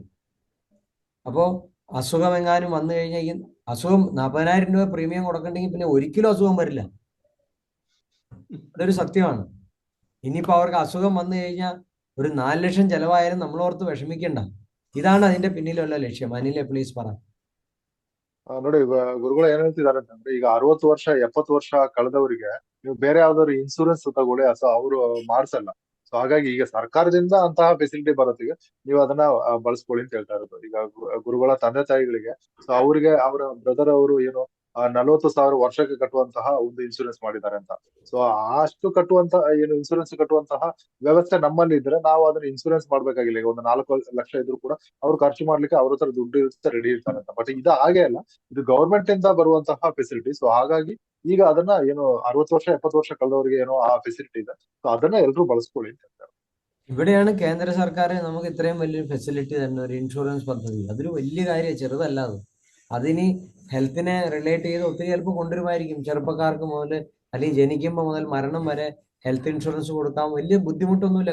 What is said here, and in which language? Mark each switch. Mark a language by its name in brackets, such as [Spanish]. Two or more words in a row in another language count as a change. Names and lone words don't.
[Malayalam] അപ്പോ അസുഖം എങ്ങാനും വന്നു കഴിഞ്ഞാൽ ഈ അസുഖം 40,000 രൂപ പ്രീമിയം കൊടുക്കണ്ടെങ്കിൽ പിന്നെ ഒരിക്കലും അസുഖം വരില്ല. അതൊരു സത്യമാണ്. ഇനിയിപ്പോ അവർക്ക് അസുഖം വന്നു കഴിഞ്ഞാൽ ഒരു 4 ലക്ഷം ചെലവായാലും നമ്മളോർത്ത് വിഷമിക്കണ്ട. ഇതാണ് അതിന്റെ പിന്നിലുള്ള ലക്ഷ്യം. അനിലെ പ്ലീസ് പറ. [Kannada] ನೋಡಿ, ಗುರುಗಳು ಏನ್ ಹೇಳ್ತಿದಾರೆ ಅಂತಂದ್ರೆ, ಈಗ 60 ವರ್ಷ 70 ವರ್ಷ ಕಳೆದವರಿಗೆ ನೀವು ಬೇರೆ ಯಾವ್ದಾದ್ರು ಇನ್ಸೂರೆನ್ಸ್ ತಗೊಳ್ಳಿ, ಅಥವಾ ಅವರು ಮಾಡ್ಸಲ್ಲ. ಸೊ ಹಾಗಾಗಿ ಈಗ ಸರ್ಕಾರದಿಂದ ಅಂತಹ ಫೆಸಿಲಿಟಿ ಬರೋತ್ತಿಗೆ ನೀವು ಅದನ್ನ ಬಳಸ್ಕೊಳ್ಳಿ ಅಂತ ಹೇಳ್ತಾ ಇರೋದು. ಈಗ ಗುರುಗಳ ತಂದೆ ತಾಯಿಗಳಿಗೆ, ಸೊ ಅವ್ರಿಗೆ ಅವರ ಬ್ರದರ್ ಅವರು ಏನು 40,000 ವರ್ಷಕ್ಕೆ ಕಟ್ಟುವಂತಹ ಒಂದು ಇನ್ಸೂರೆನ್ಸ್ ಮಾಡಿದ್ದಾರೆ ಅಂತ. ಸೊ ಅಷ್ಟು ಕಟ್ಟುವಂತ ಏನು ಇನ್ಸೂರೆನ್ಸ್ ಕಟ್ಟುವಂತಹ ವ್ಯವಸ್ಥೆ ನಮ್ಮಲ್ಲಿ ಇದ್ರೆ ನಾವು ಅದನ್ನ ಇನ್ಸೂರೆನ್ಸ್ ಮಾಡ್ಬೇಕಾಗಿಲ್ಲ. ಈಗ ಒಂದು 4 ಲಕ್ಷ ಇದ್ರು ಕೂಡ ಅವ್ರು ಖರ್ಚು ಮಾಡ್ಲಿಕ್ಕೆ ಅವ್ರ ಹತ್ರ ದುಡ್ಡು ಇರುತ್ತೆ, ರೆಡಿ ಇರ್ತಾರೆ ಅಂತ. ಬಟ್ ಇದು ಹಾಗೆ ಅಲ್ಲ, ಇದು ಗವರ್ಮೆಂಟ್ ಇಂದ ಬರುವಂತಹ ಫೆಸಿಲಿಟಿ. ಸೊ ಹಾಗಾಗಿ ಈಗ ಅದನ್ನ ಏನು 60 ವರ್ಷ 70 ವರ್ಷ ಕಳೆದವರಿಗೆ ಏನೋ ಆ ಫೆಸಿಲಿಟಿ ಇದೆ, ಸೊ ಅದನ್ನ ಎಲ್ರು ಬಳಸ್ಕೊಳ್ಳಿ ಅಂತ ಹೇಳ್ತಾರೆ. [Malayalam] ഇവിടെയാണ് കേന്ദ്ര സർക്കാർ നമുക്ക് ഇത്രയും വലിയൊരു ഫെസിലിറ്റി തന്നെ, ഒരു ഇൻഷുറൻസ് പദ്ധതി. അതൊരു വലിയ കാര്യം, ചെറുതല്ല അത്. അതിനി ഹെൽത്തിനെ റിലേറ്റ് ചെയ്ത് ഒത്തിരി ചിലപ്പോൾ കൊണ്ടുവരുമായിരിക്കും. ചെറുപ്പക്കാർക്ക് മുതൽ അല്ലെങ്കിൽ ജനിക്കുമ്പോൾ മുതൽ മരണം വരെ [English] health insurance [Malayalam] കൊടുക്കാൻ വലിയ ബുദ്ധിമുട്ടൊന്നുമില്ല.